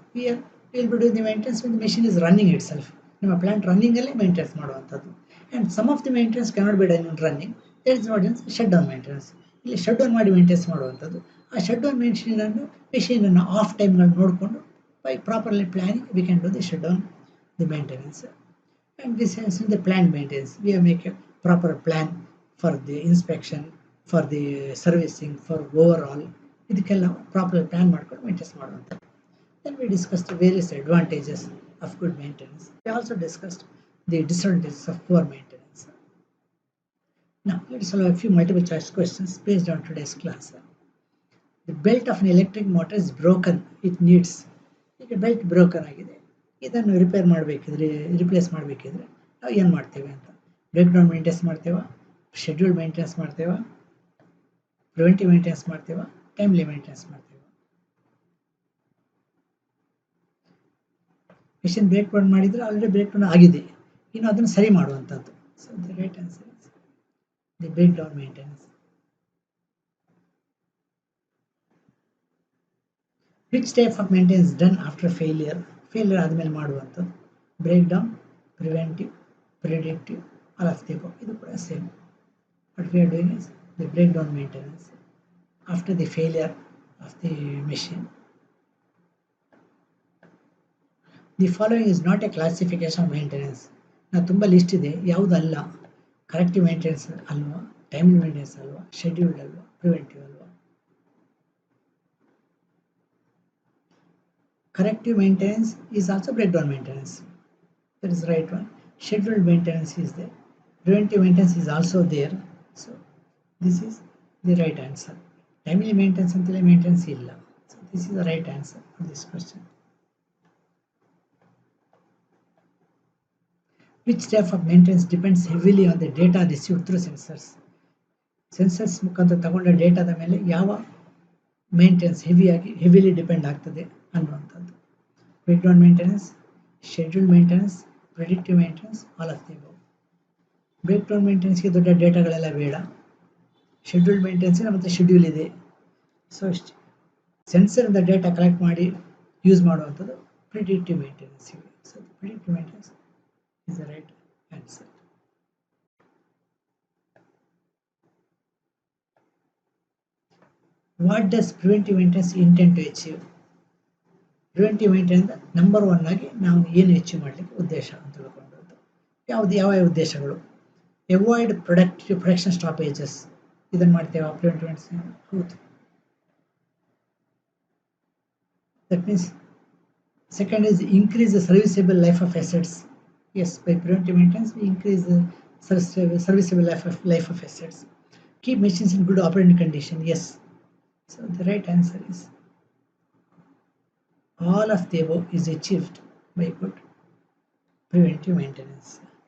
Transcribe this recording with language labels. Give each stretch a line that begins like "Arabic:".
English: Here we will be doing the maintenance when the machine is running itself.
Kannada: ನಿಮ್ಮ plant running ಅಲ್ಲಿ maintenance ಮಾಡುವಂಥದ್ದು.
English: and some of the maintenance cannot be done in running. That is what is shut down maintenance.
Kannada: ಇಲ್ಲಿ shut down ಮಾಡಿ maintenance ಮಾಡುವಂಥದ್ದು. ಆ shut down ಮೆಷಿನನ್ನು of ಟೈಮ್ಗಳನ್ನು ನೋಡಿಕೊಂಡು
English: By properly planning we can do the shut down the maintenance. And this is in the planned maintenance. We have make a proper plan for the inspection, for the servicing, for overall.
Kannada: ಇದಕ್ಕೆಲ್ಲ proper plan ಮಾಡ್ಕೊಂಡು maintenance ಮಾಡುವಂಥ.
English: Then we discussed the various advantages of good maintenance. We also discussed the disadvantages of poor maintenance. Now let's solve a few multiple choice questions based on today's class. The belt of an electric motor is broken. It needs.
Kannada: ಈಗ belt broken ಆಗಿದೆ, ಇದನ್ನು replace ಮಾಡಬೇಕಿದ್ರೆ ನಾವು ಏನು ಮಾಡ್ತೇವೆ ಅಂತ. Break down maintenance ಮಾಡ್ತೇವಾ, schedule maintenance ಮಾಡ್ತೇವಾ, preventive maintenance ಮಾಡ್ತೇವಾ, timely maintenance ಮಾಡ್ತೇವೆ. Machine break down ಮಾಡಿದರೆ already break down ಆಗಿದೆ, ಇನ್ನು ಅದನ್ನು ಸರಿ ಮಾಡುವಂಥದ್ದು.
English: So the right answer is the breakdown maintenance. Which type of maintenance done after failure?
Kannada: Failure ಆದಮೇಲೆ ಮಾಡುವಂಥದ್ದು. Break down, preventive, predictive,
English: All of the above.
Kannada: ಇದು ಕೂಡ same.
English: What we are doing is the breakdown maintenance after the failure of the machine. The following is not a classification of maintenance.
Kannada: ನಾವು ತುಂಬ list ಇದೆ, ಯಾವುದಲ್ಲ. Corrective maintenance ಅಲ್ವಾ, timely maintenance ಅಲ್ವಾ, scheduled ಅಲ್ವಾ, preventive ಅಲ್ವಾ.
English: Corrective maintenance is also breakdown maintenance. That is the right one. Scheduled maintenance is there. Preventive maintenance is also there. So this is the right answer. Timely maintenance and maintenance
Kannada: illa.
English: So this is the right answer for this question. Which type of maintenance depends heavily on the data received through sensors?
Kannada: Sensors ಮುಖಾಂತರ ತಗೊಂಡ ಡೇಟಾದ ಮೇಲೆ ಯಾವ maintenance heavily depend ಆಗ್ತದೆ ಅನ್ನುವಂಥದ್ದು.
English: Breakdown maintenance, schedule maintenance, predictive maintenance, all of the above.
Kannada: Break down ಮೇಂಟೆನೆನ್ಸ್ಗೆ ದೊಡ್ಡ ಡೇಟಾಗಳೆಲ್ಲ ಬೇಡ. Schedule ಮೇಂಟೆನೆನ್ಸ್ಗೆ ಮತ್ತು ಶೆಡ್ಯೂಲ್ ಇದೆ. ಸೊ ಸೆನ್ಸರಿಂದ ಡೇಟಾ ಕಲೆಕ್ಟ್ ಮಾಡಿ ಯೂಸ್ ಮಾಡುವಂಥದ್ದು predictive ಮೇಂಟೆನೆನ್ಸ್ಗೆ.
English: So predictive maintenance is the right answer. What does preventive maintenance intend to achieve?
Kannada: Preventive maintenance number one ಆಗಿ ನಾವು ಏನು achieve ಮಾಡಲಿಕ್ಕೆ ಉದ್ದೇಶ ಅಂತ ತಿಳ್ಕೊಂಡದ್ದು. ಯಾವ ಉದ್ದೇಶಗಳು?
English: Avoid production stoppages.
Kannada: ಇದನ್ನು ಮಾಡ್ತೇವೆ ಪ್ರಿವೆಂಟಿವ್ ಮೇಂಟೆನೆನ್ಸ್. ಹೌದು.
English: That means second is increase the serviceable life of assets. Yes, by preventive maintenance we increase the serviceable life of assets. Keep machines in good operating condition. Yes. So the right answer is all of the above is achieved by good preventive maintenance.